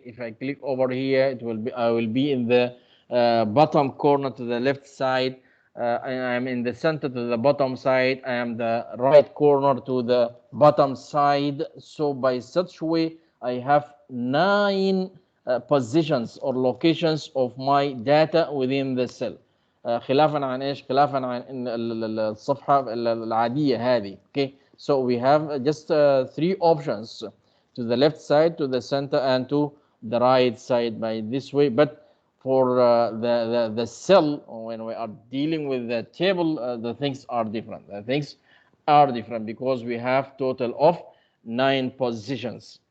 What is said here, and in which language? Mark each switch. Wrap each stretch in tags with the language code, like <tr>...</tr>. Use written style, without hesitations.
<en>If I click over here, it will be, I will be in the bottom corner to the left side. I am in the center to the bottom side. I am the right corner to the bottom side. So by such way, I have 9 positions or locations of my data within the cell.</en> <ar>خلافا عن ايش؟ خلافا عن الصفحه العاديه هذه.</ar> <en>Okay, so we have just 3 options, to the left side, to the center, and to the right side by this way. But for the cell, when we are dealing with the table, the things are different. The things are different because we have total of 9 positions.</en>